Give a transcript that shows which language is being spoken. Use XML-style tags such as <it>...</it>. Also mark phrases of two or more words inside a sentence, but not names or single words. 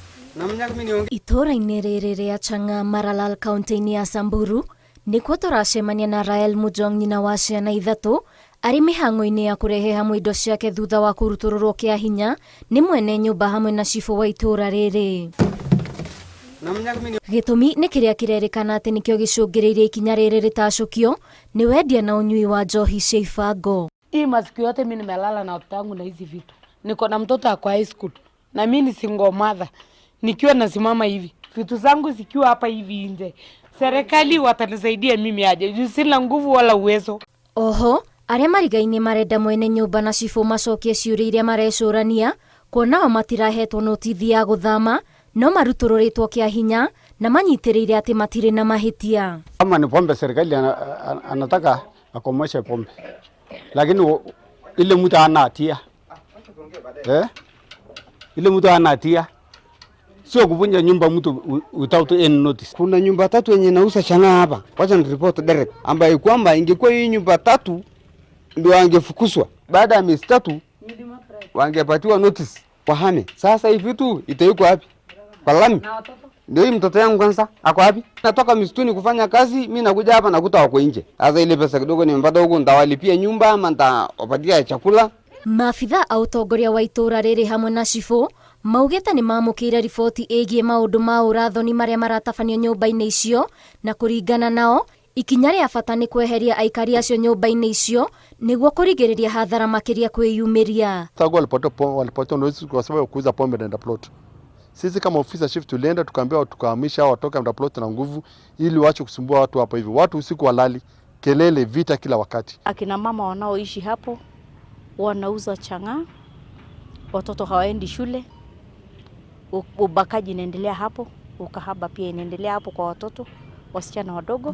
<ki>Itũra-inĩ rĩrĩ rĩa Chang'a, Maralal, kaunti-inĩ ya Samburu, nĩkuo tũracemania na Rael Mujong, nyina wa ciana ithatũ, arĩ mĩhang'o-inĩ ya kũrehe hamwe indo ciake thutha wa kũrutũrũrwo kĩa hinya nĩ mwene nyũmba hamwe na cibũ wa itũra rĩrĩ. Gĩtũmi nĩ kĩrĩa kĩrerĩkana atĩ nĩkĩo gĩcũngĩrĩirie ikinya rĩrĩ rĩtacũkio nĩ wendia na ũnyui wa njohi cia ibango.</ki> <sw>Hii masiku yote mimi nimelala na watoto wangu na hizi vitu. Niko na mtoto akwa</sw> <en>high school</en> <sw>na mimi ni</sw> <en>single mother.</en> <sw>Nikiwa nasimama hivi, vitu zangu zikiwa hapa hivi nje. Serikali watanisaidia mimi aje? Juu sina nguvu wala uwezo.</sw> <ki>Oho, arĩa marigaine marenda mwene nyũmba na cibũ macokie ciũria iria marecũrania, kuona o matirahetwo notithi ya gũthama, no marutũrũrĩtwo kĩa hinya na manyitĩrĩire atĩ matirĩ na mahĩtia.</ki> <sw>Kama ni pombe serikali anataka akomeshe pombe. Lakini ile mtu hana hatia. Ile mtu hana hatia. Sio kuvunja nyumba mtu</sw> <en>without any notice.</en> <sw>Kuna nyumba 3 yenye nauza Chang'a hapa. Wacha ni</sw> <en>report direct.</en> <sw>Ambaye kwamba ingekuwa hii nyumba 3 ndio angefukuzwa. Baada ya miezi 3 wangepatiwa notice wahame. Sasa hivi vitu itaiko wapi? Kwa lami. Ndio hii mtoto yangu kwanza ako wapi? Natoka msituni kufanya kazi, mimi nakuja hapa nakuta wako nje. Sasa ile pesa kidogo nimepata huko ndawalipia nyumba ama nitawapatia chakula.</sw> <ki>Maabitha a ũtongoria wa itũra rĩrĩ hamwe na cibũ maugĩte nĩ mamũkĩire riboti ĩgiĩ maũndũ ma ũrathoni marĩa maratabanio nyũmba-inĩ icio, na kũringana nao ikinya rĩa bata nĩ kweheria aikari acio nyũmba-inĩ icio nĩguo kũrigĩrĩria hathara makĩria kwĩyumĩria.</ki> <sw>Tangu walipata notice kwa sababu ya kuuza pombe na plot. Sisi kama ofisa chief tulienda tukaambiwa tukahamisha watoke na plot na nguvu ili waache kusumbua watu hapa hivi. Watu usiku walali, kelele, vita kila wakati. Akina mama wanaoishi hapo wanauza Chang'a, watoto hawaendi shule, ubakaji inaendelea hapo, ukahaba pia inaendelea hapo kwa watoto wasichana wadogo.</sw>